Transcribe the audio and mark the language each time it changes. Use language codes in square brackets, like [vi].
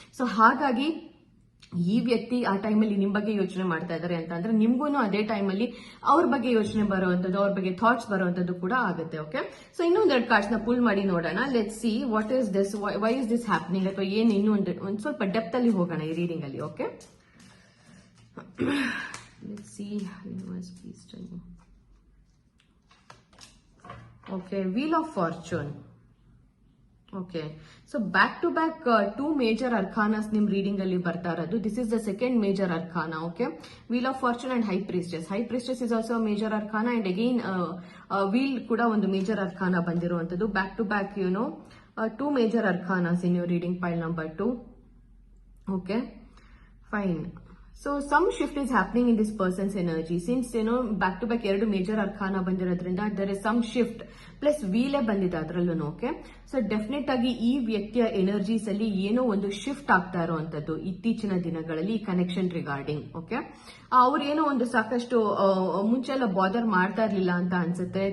[kn] So ಹಾಗಾಗಿ ಈ ವ್ಯಕ್ತಿ ಆ ಟೈಮಲ್ಲಿ ನಿಮ್ ಬಗ್ಗೆ ಯೋಚನೆ ಮಾಡ್ತಾ ಇದ್ದಾರೆ ಅಂತ ಅಂದ್ರೆ ನಿಮ್ಗೂ ಅದೇ ಟೈಮಲ್ಲಿ ಅವ್ರ ಬಗ್ಗೆ ಯೋಚನೆ ಬರುವಂತದ್ದು, ಅವ್ರ ಬಗ್ಗೆ ಥಾಟ್ಸ್ ಬರುವಂತದ್ದು ಕೂಡ ಆಗುತ್ತೆ. ಓಕೆ, ಸೊ ಇನ್ನೊಂದೆರಡು ಕಾರ್ಡ್ಸ್ ನ ಪುಲ್ ಮಾಡಿ ನೋಡೋಣ. [en] let's see what is this, why is this happening, [kn] ಅಥವಾ ಏನು ಇನ್ನೂ ಒಂದು ಸ್ವಲ್ಪ ಡೆಪ್ತ್ ಅಲ್ಲಿ ಹೋಗೋಣ ಈ ರೀಡಿಂಗ್ ಅಲ್ಲಿ. Okay, [en] let's see, universe, please tell me. Okay, Wheel of Fortune. Okay, so back to back two major arcanas [kn] nim reading alli barta iradu. [en] This is the second major arcana. Okay, Wheel of Fortune and High Priestess. High Priestess is also a major arcana, and again Wheel [kn] kuda ಒಂದು [en] major arcana [kn] ಬಂದಿರುವಂತದ್ದು. [en] Back to back, two major arcanas in your reading pile number 2. Okay, fine. So some shift is happening in this person's energy. Since back to back [kn] ಎರಡು [en] major ಅರ್ಖಾನ [kn] ಬಂದಿರೋದ್ರಿಂದ [en] there is some shift plus ವೀಲೇ [kn] ಬಂದಿದೆ ಅದರಲ್ಲೂ. Okay, so definite ಆಗಿ ಈ ವ್ಯಕ್ತಿಯ energies ಅಲ್ಲಿ ಏನೋ ಒಂದು ಶಿಫ್ಟ್ ಆಗ್ತಾ ಇರುವಂತದ್ದು ಇತ್ತೀಚಿನ ದಿನಗಳಲ್ಲಿ ಈ ಕನೆಕ್ಷನ್ ರಿಗಾರ್ಡಿಂಗ್. ಓಕೆ, ಅವ್ರು ಏನೋ ಒಂದು ಸಾಕಷ್ಟು ಮುಂಚೆ ಎಲ್ಲ ಬಾದರ್ ಮಾಡ್ತಾ ಇರ್ಲಿಲ್ಲ ಅಂತ ಅನ್ಸುತ್ತೆ.